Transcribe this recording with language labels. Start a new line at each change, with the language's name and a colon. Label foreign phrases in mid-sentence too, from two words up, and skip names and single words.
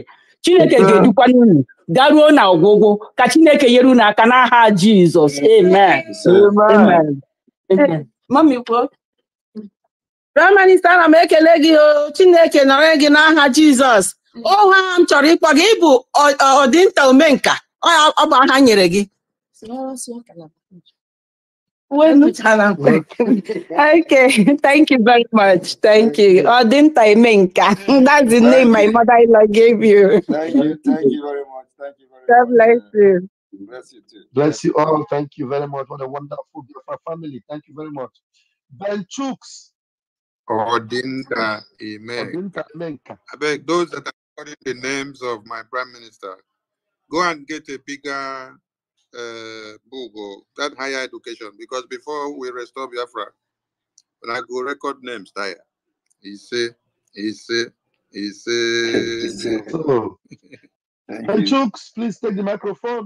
Igbo: Chineke ga-edukwa unu garuo na ọgwụgwụ ka Chineke nyere unu aka n'aha Jizọs. Amen. Amen. Amen. Mami kwuo.
English: Prime Minister,
Igbo: ana m ekele gị o Chineke nọrọ gị n'aha Jizọs. Aha m chọrọ ịkpọ gị ịbụ ọdịnta omenka. Ọ bụ aha nyere gị.
English: Okay, thank you very much. Thank you. Odinta Imenka. That's the name my mother-in-law gave you. Thank you very much. Thank you very God much. bless you. Bless you too. Bless you all. Thank you very much. What a wonderful Biafra family. Thank you very much. Ben Chooks. Odinta Imenka. Odinta Imenka. I beg those that are calling the names of my prime minister, go and get a bigger book or that higher education, because before we restore Biafra, when I go record names there, he say. So, Ben Chooks, please take the microphone.